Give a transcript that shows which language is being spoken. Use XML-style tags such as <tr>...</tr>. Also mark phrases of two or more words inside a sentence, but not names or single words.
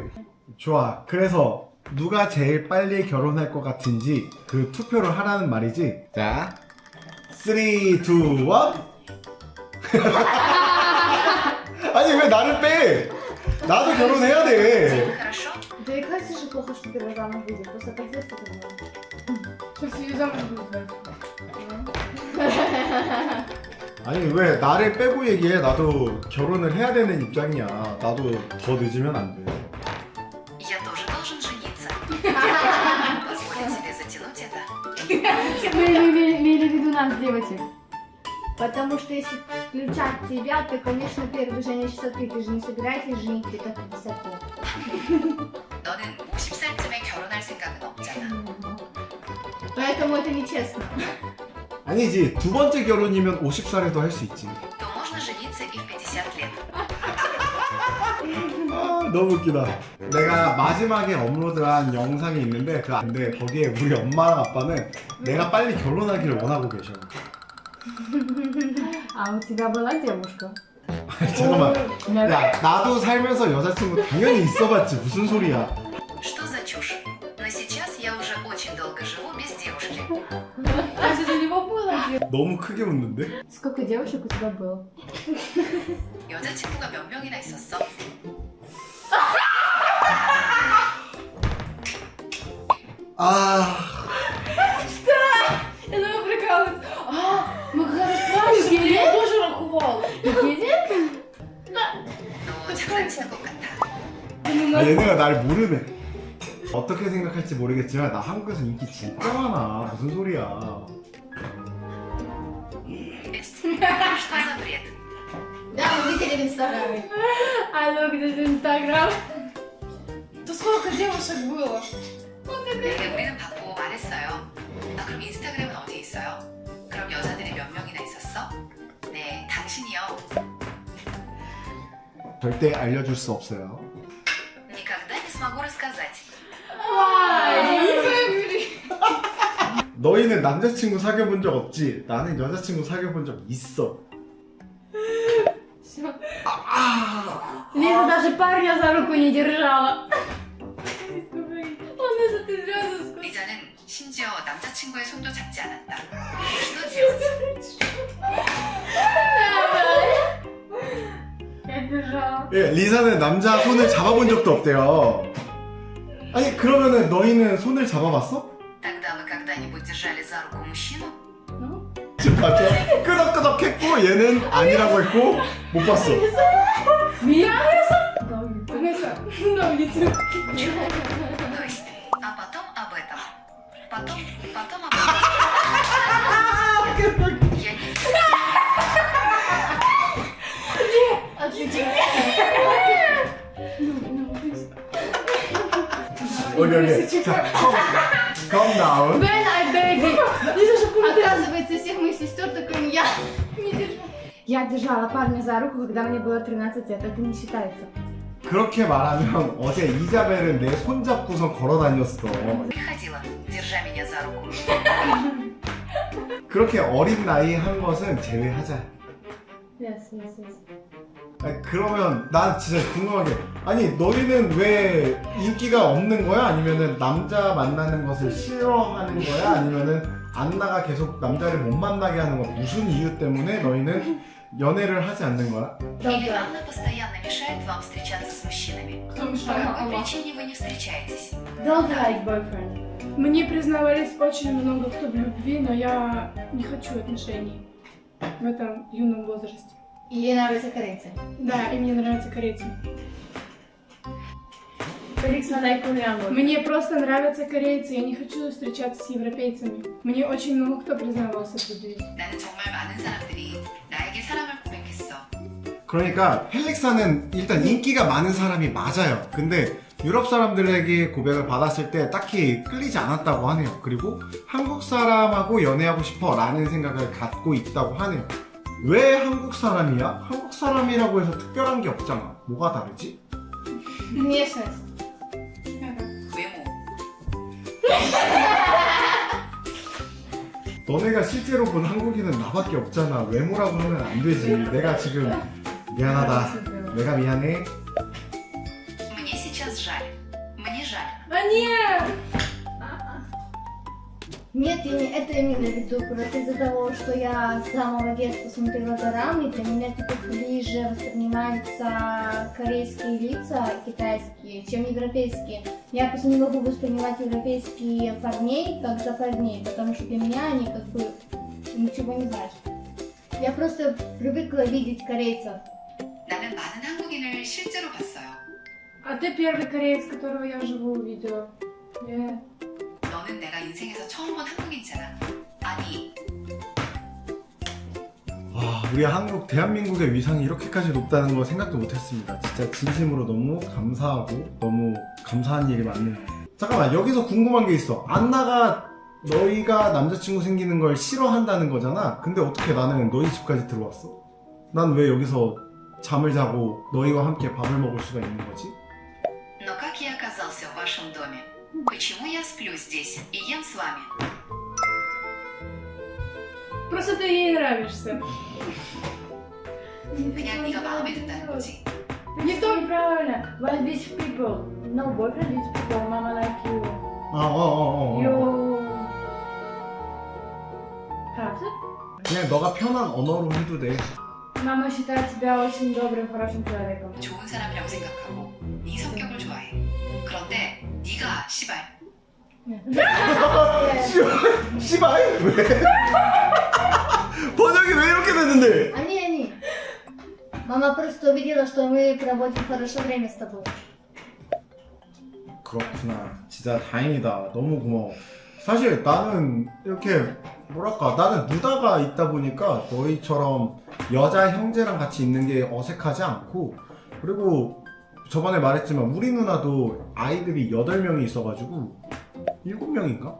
<ko>좋아. 그래서 누가 제일 빨리 결혼할 것 같은지 그 투표를 하라는 말이지. 자, 3, 2, 1. 아니 왜 나를 빼? 나도 결혼해야 돼.</ko> <ru>Хорошо? Да и кажется же плохо, что ты замуж выйдешь. Просто так детство Сейчас ее замуж буду.</ru> <ko>아니 왜 나를 빼고 얘기해? 나도 결혼을 해야 되는 입장이야. 나도 더 늦으면 안 돼.</ko> <ru>Я тоже должен жениться. Позволить себе затянуть это. Мы имели в виду нас, девочек. Потому что если включать тебя, то, конечно, первый женишься ты. Ты же не собираешься женить где-то в 50 лет.</ru> <ko>너는 50살쯤에 결혼할 생각은 없잖아.</ko> <ru>Поэтому это нечестно.</ru> <ko>아니지, 두 번째 결혼이면 50살에도 할 수 있지.</ko> <ru>То можно жениться и в 50 лет.</ru> <ko>아, 너무 웃기다. 내가 마지막에 업로드한 영상이 있는데 근데 거기에 우리 엄마랑 아빠는 내가 빨리 결혼하기를 원하고 계셔.</ko> <ru>А у тебя была девушка?</ru> <ko>아니, 잠깐만. 야, 나도 살면서 여자친구 당연히 있어봤지. 무슨 소리야.</ko> <ru>Что за чушь? Но сейчас я уже очень долго живу без девушки. Значит, у него было</ru> <ko>너무 크게 웃는데?</ko> <ru>Сколько девушек у тебя было?</ru> <ko>여자친구가 몇 명이나 있었어? 아,</ko> <ru>Это вы прикалываетесь. Мы когда расспрашивали, я тоже рахувал.</ru> <ko>너 장난치는 것 같아. 아, 얘네가 날 모르네. 어떻게 생각할지 모르겠지만 나 한국에서 인기 진짜 많아. 무슨 소리야.</ko> <ru>Что за бред? Да, мы видели в Инстаграме. А ну где же Инстаграм? То сколько девушек было?</ru> <ko>네, 우리는 받고 말했어요. 아, 그럼 인스타그램은 어디 있어요? 그럼 여자들이 몇 명이나 있었어? 네, 당신이요. 절대 알려줄 수 없어요.</ko> <ru>Никогда не смогу рассказать.</ru> <ko>너희는 남자친구 사귀어본 적 없지? 나는 여자친구 사귀어본 적 있어.</ko> <ru>Лиза даже парня за руку не держала.</ru> <ko>리자는 심지어 남자친구의 손도 잡지 않았다.</ko> <ru>Что делать? Я держала.</ru> <ko>예, 리사는 남자 손을 잡아본 적도 없대요. 아니 그러면은 너희는 손을 잡아봤어?</ko> <ru>Тогда вы когда-нибудь держали за руку мужчину?</ru> <ko>지금 봤죠? 끄덕끄덕했고 얘는 아니라고 했고 못 봤어.</ko> <ru>Vanessa, да, видите. То есть, а потом об этом. Потом об этом. Я не</ru> <ko>오케이. 자,</ko> <en>calm down. When I baby.</en> <ru>Оказывается, всех моих сестер, только я не держала. Я держала парня за руку, когда мне было 13 лет. Это не считается.</ru> <ko>그렇게 말하면 어제 이자벨은 내 손 잡고서 걸어 다녔어.</ko> <ru>приходила, держа меня за руку.</ru> <ko>그렇게 어린 나이에 한 것은 제외하자. Yes. 아니, 그러면 난 진짜 궁금한 게 아니 너희는 왜 인기가 없는 거야? 아니면은 남자 만나는 것을 싫어하는 거야? 아니면은 안 나가 계속 남자를 못 만나게 하는 거 무슨 이유 때문에 너희는 연애를 하지 않는 거야?</ko> <ru>Или Анна постоянно мешает вам встречаться с мужчинами? Кто По мешает? какой причине вы не встречаетесь?</ru> <en>Don't like boyfriend.</en> <ru>Мне признавались очень много кто в любви, но я не хочу отношений в этом юном возрасте. Ей нравятся корейцы. Да, и мне нравятся корейцы. Феликс на лайку Мне просто нравятся корейцы, я не хочу встречаться с европейцами. Мне очень много кто признавался в любви.</ru> <ko>나는 정말 많은 사람들이 나에게 사랑을 고백했어. 그러니까 펠릭사는 일단 인기가 많은 사람이 맞아요. 근데 유럽 사람들에게 고백을 받았을 때 딱히 끌리지 않았다고 하네요. 그리고 한국 사람하고 연애하고 싶어 라는 생각을 갖고 있다고 하네요. 왜 한국 사람이야? 한국 사람이라고 해서 특별한 게 없잖아. 뭐가 다르지?</ko> <ru>Внешность.</ru> <ko>외모. 너네가 실제로 본 한국인은 나밖에 없잖아. 외모라고 하면 안 되지. 내가 지금 미안하다. 내가 미안해.</ko> <ru>Мне сейчас жаль. Мне жаль. А нет! Нет, я не это имела в виду, просто из-за того, что я с самого детства смотрела дорам, и для меня теперь ближе воспринимаются корейские лица, китайские, чем европейские. Я просто не могу воспринимать европейские парней как за парней, потому что для меня они как бы ничего не значат. Я просто привыкла видеть корейцев.</ru> <ko>나는 많은 한국인을 실제로 봤어요.</ko> <ru>А ты первый кореец, которого я вживую увидела. Yeah.</ru> <ko>너는 내가 인생에서 처음 본 한국인이잖아. 아니, 와, 우리 대한민국의 위상이 이렇게까지 높다는 거 생각도 못했습니다. 진짜 진심으로 너무 감사하고 너무 감사한 일이 많네요. 잠깐만, 여기서 궁금한 게 있어. 안나가 너희가 남자친구 생기는 걸 싫어한다는 거잖아. 근데 어떻게 나는 너희 집까지 들어왔어? 난 왜 여기서 잠을 자고 너희와 함께 밥을 먹을 수가 있는 거지?</ko> <ru>Но как я оказался в вашем доме? Почему я сплю здесь и ем с вами? Просто ты ей нравишься.</ru> <ko>그냥 네가 마음에 든다는 거지.</ko> <ru>Не то неправильно.</ru> <en>But these people. No boyfriend, these people. Mama like you. You.</en> <ru>Правда?</ru> <ko>그냥 너가 편한 언어로 해도 돼.</ko> <ru>Мама считает тебя очень добрым, хорошим человеком.</ru> <ko>좋은 사람이라고 생각하고 네 성격을 좋아해. 그런데 네가 시발. 씨발! 왜? 번역이 왜 이렇게 되는데?</ko> <ru>Они. Мама просто увидела, что мы проводим хорошо время с тобой.</ru> <ko>그렇구나. 진짜 다행이다. 너무 고마워. 사실 나는 이렇게 뭐랄까, 나는 누나가 있다 보니까 너희처럼 여자 형제랑 같이 있는 게 어색하지 않고, 그리고 저번에 말했지만 우리 누나도 아이들이 8명이 있어가지고 7명인가?</ko>